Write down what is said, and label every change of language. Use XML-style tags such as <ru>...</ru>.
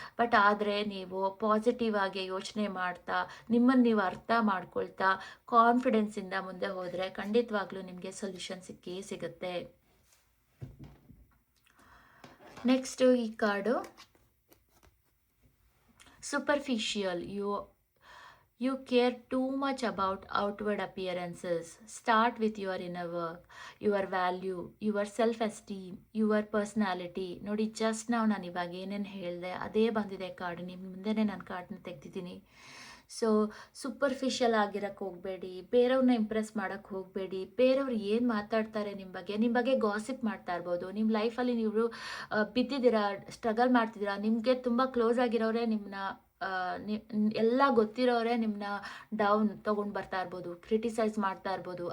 <kn>But ಆದರೆ ನೀವು positive ಆಗಿ ಯೋಚನೆ ಮಾಡ್ತಾ, ನಿಮ್ಮನ್ನು ನೀವು ಅರ್ಥ ಮಾಡ್ಕೊಳ್ತಾ, ಕಾನ್ಫಿಡೆನ್ಸಿಂದ ಮುಂದೆ ಹೋದರೆ ಖಂಡಿತವಾಗ್ಲೂ ನಿಮಗೆ ಸೊಲ್ಯೂಷನ್ ಸಿಕ್ಕೇ ಸಿಗುತ್ತೆ. ನೆಕ್ಸ್ಟ್ ಈ card superficial.</kn> <en>You care too much about outward appearances. Start with your inner work, your value, your self-esteem, your personality.</en> <kn>ನೋಡಿ ಜಸ್ಟ್ ನಾನು ಇವಾಗ ಏನೇನು ಹೇಳಿದೆ ಅದೇ ಬಂದಿದೆ ಕಾರ್ಡ್. ನಿಮ್ಮ ಮುಂದೆನೇ ನಾನು ಕಾರ್ಡ್ನ ತೆಗ್ದಿದ್ದೀನಿ. ಸೊ ಸೂಪರ್ಫಿಷಿಯಲ್ ಆಗಿರೋಕ್ಕೆ ಹೋಗಬೇಡಿ, ಬೇರೆಯವ್ರನ್ನ ಇಂಪ್ರೆಸ್ ಮಾಡೋಕ್ಕೆ ಹೋಗಬೇಡಿ. ಬೇರೆಯವ್ರು ಏನು ಮಾತಾಡ್ತಾರೆ ನಿಮ್ಮ ಬಗ್ಗೆ ಗಾಸಿಪ್ ಮಾಡ್ತಾ ಇರ್ಬೋದು. ನಿಮ್ಮ ಲೈಫಲ್ಲಿ ನೀವು ಬಿದ್ದಿದ್ದೀರಾ, ಸ್ಟ್ರಗಲ್ ಮಾಡ್ತಿದ್ದೀರಾ, ನಿಮಗೆ ತುಂಬ ಕ್ಲೋಸ್ ಆಗಿರೋರೆ ನಿಮ್ಮನ್ನ ಎಲ್ಲ ಗೊತ್ತಿರೋರೆ ನಿಮ್ಮನ್ನ ಡೌನ್ ತೊಗೊಂಡು ಬರ್ತಾ ಇರ್ಬೋದು, ಕ್ರಿಟಿಸೈಸ್ ಮಾಡ್ತಾ ಇರ್ಬೋದು.</kn>